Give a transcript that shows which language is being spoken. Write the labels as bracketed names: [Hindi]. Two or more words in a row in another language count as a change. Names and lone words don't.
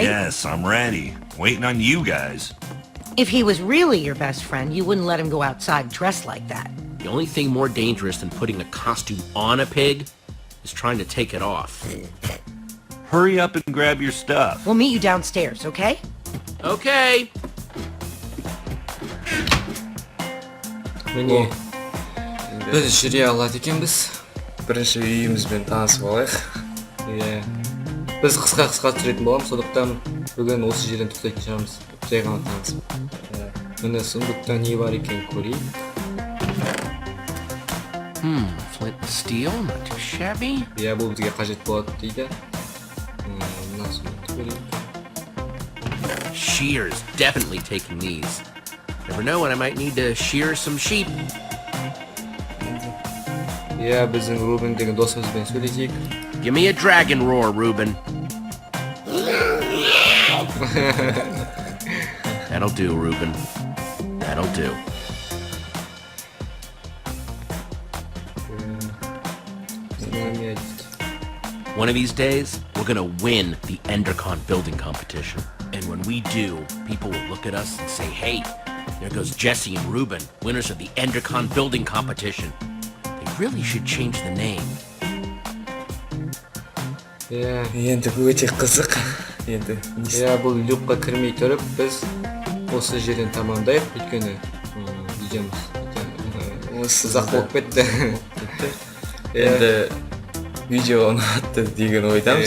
[English] Yes, I'm ready. Waiting on you guys. If he was really your best friend, you wouldn't let him go outside dressed like that. The only thing more dangerous than putting a costume on a pig is trying to take it off. Hurry up and grab your stuff. We'll meet you downstairs, okay? Okay. [Kazakh] Міне біз жүре алады екенбіз. Бірінші үйімізбен танысып алайық. Иә. Біз қысқа түсіретін боламыз, сондықтан бүгін осы жерден тоқтайтын шығармыз. Жай ғана танысып. Міне сундукта не бар екенін көрейік. [English] Flint and steel, not too shabby. [Kazakh] Иә, бұл бізге қажет болады дейді. Мына сундукты көрейік. [English] Shears, definitely taking these. Never know when I might need to shear some sheep. [Kazakh] Иә, біздің Рубен деген досымызбен сөйлесейік. [English] Give me a dragon roar, Ruben. That'll do, Ruben. That'll do. One of these days, we're gonna win the Endercon building competition. And when we do, people will look at us and say, hey, there goes Jesse and Ruben, winners of the Endercon building competition. They really should change the name. [Kazakh] Иә. Енді өте қызық. Енді Иә, бұл люкқа кірмей тұрып, біз осы жерден тамамдайық, өйткені видеомыз ұзақ болып кетті. енді видео ұнатты деген ойдамыз.